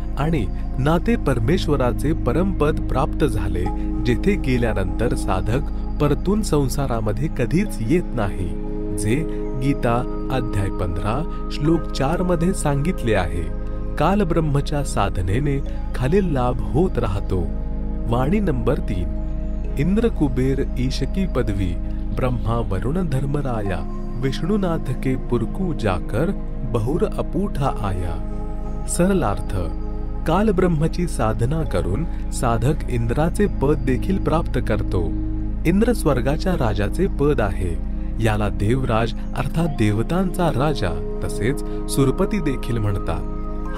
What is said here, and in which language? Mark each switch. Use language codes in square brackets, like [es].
[mr] आणि ना ते परमेश्वराचे परमपद प्राप्त झाले, जेथे गेल्यानंतर साधक परतून संसारामध्ये कधीच येत नाही, जे गीता अध्याय 15 श्लोक 4 मध्ये सांगितले आहे. कालब्रह्मच्या साधनेने खालील लाभ होत राहतो. वाणी नंबर 3. [hi] इंद्र कुबेर ईशकी पदवी, ब्रह्मा वरुण धर्मराया, विष्णुनाथ के पुरकू जाकर बहुर अपूठा आया. [mr] सरलार्थ, कालब्रह्मची साधना करून साधक इंद्राचे पद देखील प्राप्त करतो. इंद्र स्वर्गाच्या राजाचे पद आहे. याला देवराज अर्थात देवतांचा राजा तसेच सुरपती देखील म्हणतात.